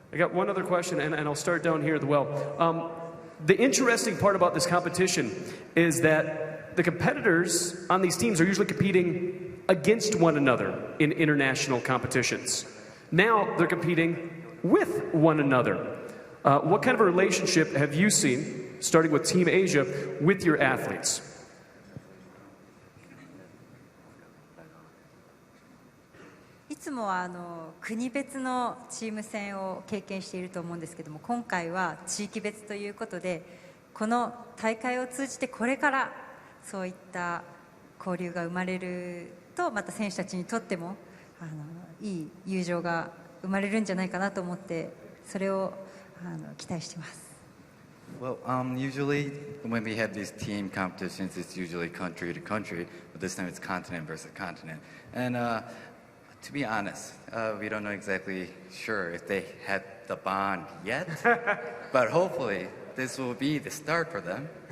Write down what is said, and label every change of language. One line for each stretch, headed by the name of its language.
English: I got one other question, and I'll start down here as well. The interesting part about this competition is that the competitors on these teams are usually competing against one another in international competitions. Now they're competing with one another. What kind of a relationship have you seen, starting with Team Asia, with your athletes?
Japanese: いつもは国別のチーム戦を経験していると思うんですけども、今回は地域別ということで、この大会を通じてこれからそういった交流が生まれると、また選手たちにとってもいい友情が生まれるんじゃないかなと思って、それを期待しています。
English: Well, usually when we have these team competitions, it's usually country to country, but this time it's continent versus continent. And to be honest, we don't know exactly sure if they had the bond yet, but hopefully this will be the start for them.